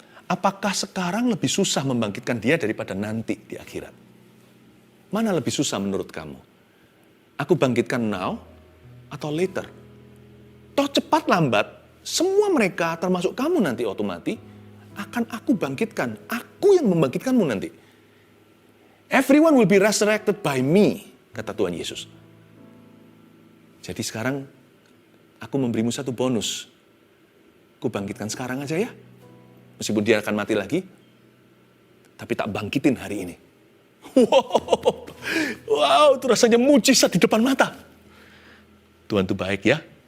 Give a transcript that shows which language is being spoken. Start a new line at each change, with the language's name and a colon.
Indonesian: Apakah sekarang lebih susah membangkitkan dia daripada nanti di akhirat? Mana lebih susah menurut kamu? Aku bangkitkan now atau later? Toh cepat lambat, semua mereka termasuk kamu nanti waktu mati, akan aku bangkitkan. Aku yang membangkitkanmu nanti.
English: Everyone will be resurrected by me,
Indonesian: kata Tuhan Yesus. Jadi sekarang aku memberimu satu bonus. Aku bangkitkan sekarang aja ya. Meskipun dia akan mati lagi, tapi tak bangkitin hari ini. Wow, itu rasanya mujizat di depan mata. Tuhan itu baik ya.